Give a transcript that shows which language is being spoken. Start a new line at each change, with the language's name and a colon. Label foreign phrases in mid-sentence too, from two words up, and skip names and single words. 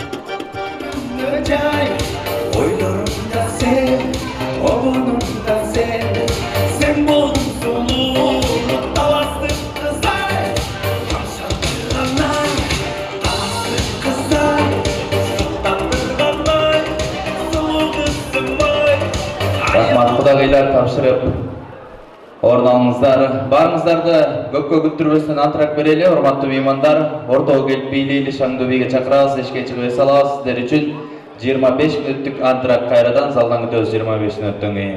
Kazakh: Ойларымда сен, оғынымда сен, сен болдың сұлу, таластық қызай, тамшандырғанай, таластық қызай, сұқтандырғанай, сұлу қызым-ай. Рахмат құдағилар тапшырып орын алыңыздар. Барыңыздарды көпкө күттірбестен антырақ берелі,
Kyrgyz: урматтуу меймандар. Ортого келип бийлейли, шаңды бийге чакырабыз, эшикке чыгып эс алабыз. Сиздер үчүн 25 мүнөттүк антырақ кайрадан залдан күтөбүз 25 мүнөттөн кийин.